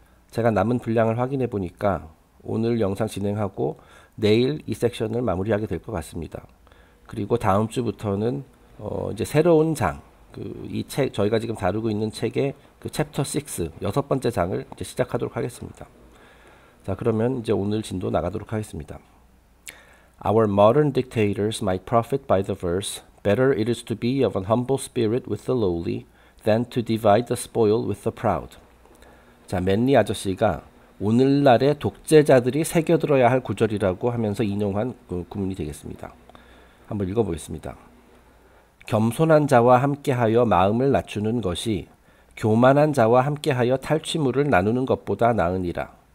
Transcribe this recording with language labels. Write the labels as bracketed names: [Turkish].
[Korean] 제가 남은 분량을 확인해 보니까 오늘 영상 진행하고 내일 이 섹션을 마무리하게 될 것 같습니다. 그리고 다음 주부터는 이제 새로운 장, 이 책, 저희가 지금 다루고 있는 책의 그 챕터 6, 6번째 장을 이제 시작하도록 하겠습니다. 자, 그러면 이제 오늘 진도 나가도록 하겠습니다. [English] Our modern dictators might profit by the verse, better it is to be of an humble spirit with the lowly than to divide the spoil with the proud. [Korean] 자, 맨리 아저씨가 오늘날의 독재자들이 새겨들어야 할 구절이라고 하면서 인용한 구문이 되겠습니다. 한번 읽어보겠습니다. 겸손한 자와 함께하여 마음을 낮추는 것이 교만한 자와 함께하여 탈취물을 나누는 것보다 나으니라.